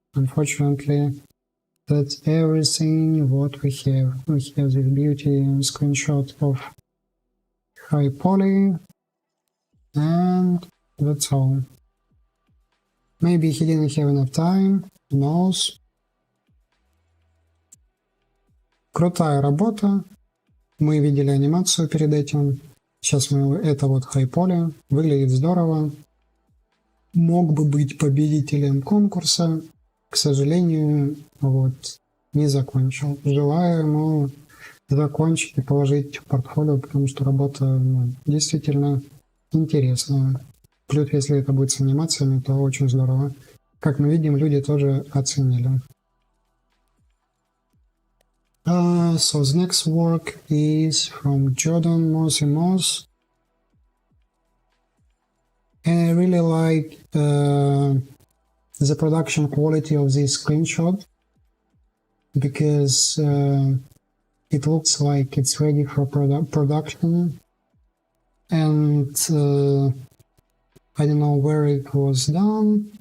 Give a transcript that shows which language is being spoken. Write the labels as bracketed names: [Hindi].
[English] Unfortunately, that's everything what we have. We have this beauty screenshot of high poly, and that's all. Maybe he didn't have enough time, who knows. [Russian] Крутая работа. Мы видели анимацию перед этим. Сейчас это вот хай-поле. Выглядит здорово. Мог бы быть победителем конкурса. К сожалению, вот, не закончил. Желаю ему закончить и положить в портфолио, потому что работа действительно интересная. Плюс, если это будет с анимациями, то очень здорово. Как мы видим, люди тоже оценили. [English] So the next work is from Jordan Moss. And I really like the production quality of this screenshot, because it looks like it's ready for production, and I don't know where it was done.